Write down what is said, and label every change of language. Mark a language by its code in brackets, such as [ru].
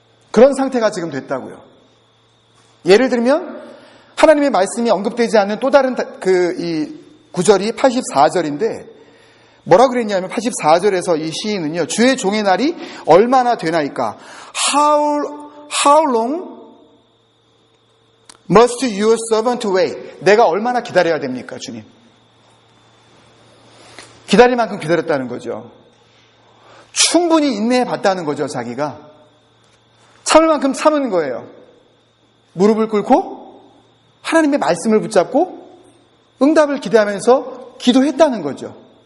[ko] 그런 상태가 지금 됐다고요. 예를 들면 하나님의 말씀이 언급되지 않는 또 다른 이 구절이 84절인데 뭐라 그랬냐면 84절에서 이 시인은요. 주의 종의 날이 얼마나 되나이까? [en] How long must your servant wait? [ko] 내가 얼마나 기다려야 됩니까, 주님? 기다릴 만큼 기다렸다는 거죠. 충분히 인내해 봤다는 거죠, 자기가. 참을 만큼 참은 거예요. 무릎을 꿇고 하나님의 말씀을 붙잡고 응답을 기대하면서 기도했다는 거죠.